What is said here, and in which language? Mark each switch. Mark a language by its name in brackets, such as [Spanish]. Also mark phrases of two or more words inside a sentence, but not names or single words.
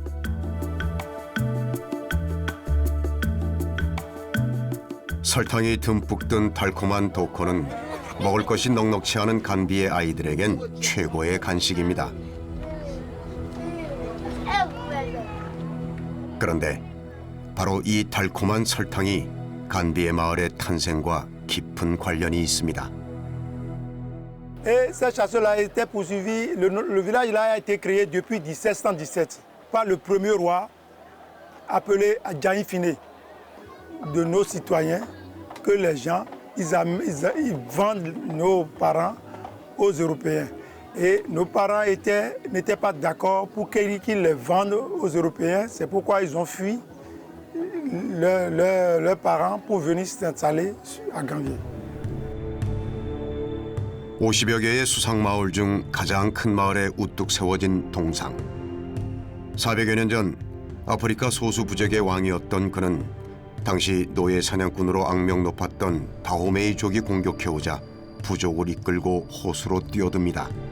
[Korean] 설탕이 듬뿍 든 달콤한 도코는 먹을 것이 넉넉치 않은 간비의 아이들에겐 최고의 간식입니다. 그런데 바로 이 달콤한 설탕이 간비의 마을의 탄생과 깊은 관련이 있습니다. [French] Et cette chasse-là a été poursuivie. Le village là a été créé depuis 1717 par le premier roi appelé Adjaï Fine, de nos citoyens, que les gens ils vendent nos parents aux Européens. Et nos parents n'étaient pas d'accord pour qu'ils les vendent aux Européens. C'est pourquoi ils ont fui leurs parents pour venir s'installer à Ganvier. [Korean] 50여 개의 수상마을 중 가장 큰 마을에 우뚝 세워진 동상. 400여 년 전 아프리카 소수 부족의 왕이었던 그는 당시 노예 사냥꾼으로 악명 높았던 다호메이족이 공격해오자 부족을 이끌고 호수로 뛰어듭니다.